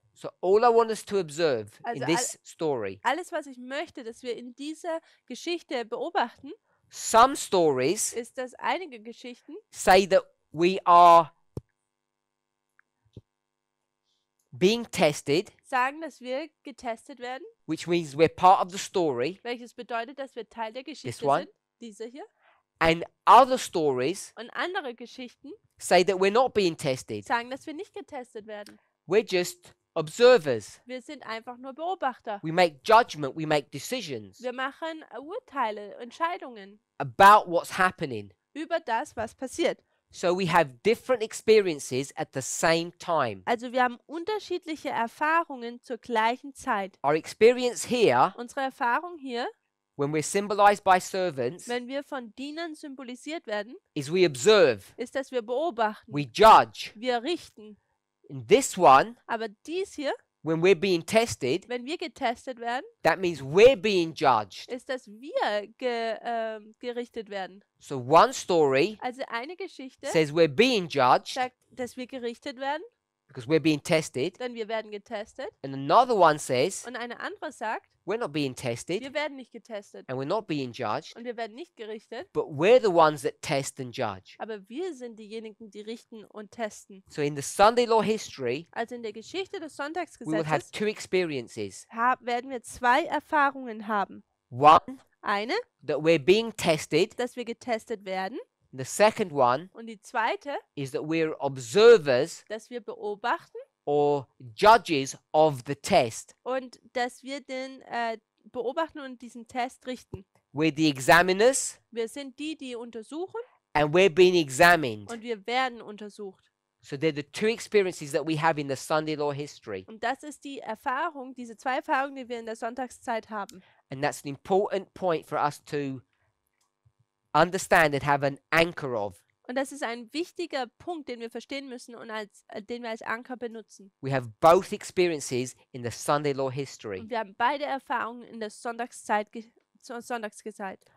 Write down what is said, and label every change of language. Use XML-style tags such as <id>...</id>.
<en>So all I want us to observe in</en> <de>Also</de> <en>this story,</en> <de>Alles, was ich möchte, dass wir in dieser Geschichte beobachten,</de> <en>some stories</en> <de>ist, dass einige Geschichten</de> <en>say that we are being tested,</en> <de>sagen, dass wir getestet werden,</de> <en>which means we're part of the story,</en> <de>welches bedeutet, dass wir Teil der Geschichte</de> <en>one.</en> <de>sind, diese hier.</de> <en>and other stories</en> <de>Und andere Geschichten</de> <en>say that we're not being tested.</en> <de>sagen, dass wir nicht getestet werden.</de> <en>We're just observers.</en> <de>Wir sind einfach nur Beobachter.</de> <en>We make judgment, we make decisions</en> <de>Wir machen Urteile, Entscheidungen</de> <en>about what's happening.</en> <de>über das, was passiert.</de> <en>So we have different experiences at the same time.</en> <de>Also wir haben unterschiedliche Erfahrungen zur gleichen Zeit.</de> <en>Our experience here,</en> <de>Unsere Erfahrung hier,</de> <en>when we're symbolized by servants,</en> <de>wenn wir von Dienern symbolisiert werden,</de> <en>is we observe,</en> <de>ist, dass wir beobachten,</de> <en>we judge.</en> <de>wir richten.</de> <en>In this one,</en> <de>Aber dies hier,</de> <en>when we're being tested,</en> <de>wenn wir getestet werden,</de> <en>that means we're being judged.</en> <de>ist, dass wir gerichtet werden.</de> <en>So one story</en> <de>Also eine Geschichte</de> <en>says we're being judged</en> <de>sagt, dass wir gerichtet werden,</de> <en>because we're being tested,</en> <de>denn wir werden getestet.</de> <en>and another one says</en> <de>Und eine andere sagt,</de> <en>we're not being tested</en> <de>wir werden nicht getestet</de> <en>and we're not being judged,</en> <de>und wir werden nicht gerichtet.</de> <en>but we're the ones that test and judge.</en> <de>Aber wir sind diejenigen, die richten und testen.</de> <en>So in the Sunday law history,</en> <de>Also in der Geschichte des</de> <en>we will have</en> <de>Sonntagsgesetzes</de> <en>two experiences.</en> <de>werden wir zwei Erfahrungen haben.</de> <en>One,</en> <de>Eine,</de> <en>that we're being tested.</en> <de>dass wir getestet werden.</de> <en>The second one</en> <de>Und die zweite,</de> <en>is that we're observers</en> <de>dass wir beobachten</de> <en>or judges of the test.</en> <de>und dass wir den beobachten und diesen Test richten.</de> <en>We're the examiners</en> <de>Wir sind die, die untersuchen</de> <en>and we're being examined.</en> <de>und wir werden untersucht.</de> <en>So they're the two experiences that we have in the Sunday law history.</en> <de>Und das ist die Erfahrung, diese zwei Erfahrungen, die wir in der Sonntagszeit haben.</de> <en>And that's an important point for us to understand and have an anchor of.</en> <de>Und das ist ein wichtiger Punkt, den wir verstehen müssen und den wir als Anker benutzen.</de> <en>We have both experiences in the Sunday law history.</en> <de>Und wir haben beide Erfahrungen in der Sonntagsgesetzzeit.</de>